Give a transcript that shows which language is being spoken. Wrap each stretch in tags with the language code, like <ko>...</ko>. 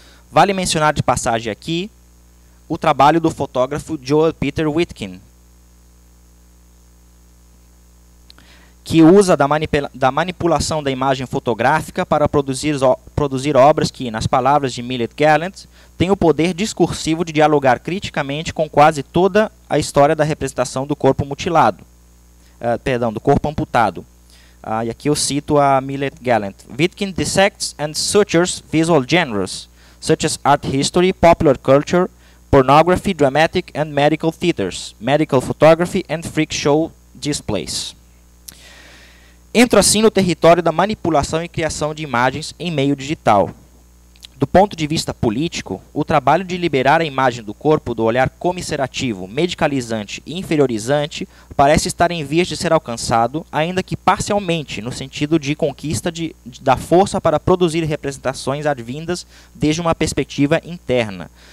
<pt>Vale mencionar de passagem aqui o trabalho do fotógrafo Joel Peter Witkin, que usa da manipulação da imagem fotográfica para produzir obras que, nas palavras de Millett Gallant, têm o poder discursivo de dialogar criticamente com quase toda a história da representação do corpo mutilado, do corpo amputado. E aqui eu cito a Millett Gallant.</pt> <en>Witkin dissects and sutures visual genres, such as art history, popular culture, pornography, dramatic and medical theaters, medical photography and freak show displays.</en> <pt>Entro assim no território da manipulação e criação de imagens em meio digital. Do ponto de vista político, o trabalho de liberar a imagem do corpo do olhar comisserativo, medicalizante e inferiorizante parece estar em vias de ser alcançado, ainda que parcialmente, no sentido de conquista da força para produzir representações advindas desde uma perspectiva interna.</pt>